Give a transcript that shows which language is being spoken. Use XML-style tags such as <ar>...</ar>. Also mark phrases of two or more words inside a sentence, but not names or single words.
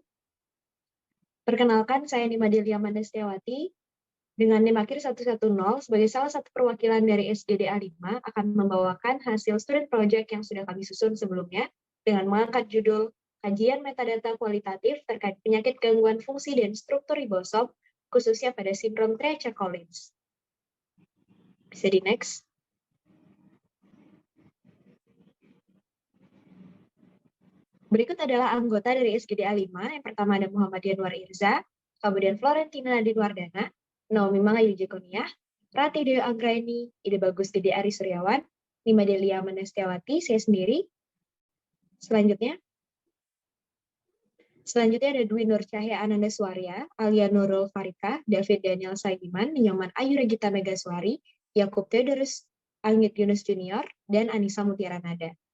<id>Perkenalkan, saya Nima Delia Mandastiawati dengan NIM akhir 110 sebagai salah satu perwakilan dari SGDA 5 akan membawakan hasil student project yang sudah kami susun sebelumnya dengan mengangkat judul Kajian Metadata Kualitatif terkait penyakit gangguan fungsi dan struktur ribosom, khususnya pada sindrom Treacher-Collins. Bisa di next. Berikut adalah anggota dari SGDA 5. Yang pertama ada Muhammad Yanwar Irza, kemudian Florentina Dinwardana, Naomi Mangayu Jekoniah, Rati Dewi Anggraini, Ide Bagus Dede Ari Suryawan, Nima Delia Mandastiawati, saya sendiri. Selanjutnya ada Dwi Nur Cahya Ananda Suarya, Alia Nurul Farika, David Daniel Saidiman, Nyoman Ayu Regita Megaswari, Yakub Theodorus Angit Yunus Junior, dan Anissa Mutiara Nada.</id>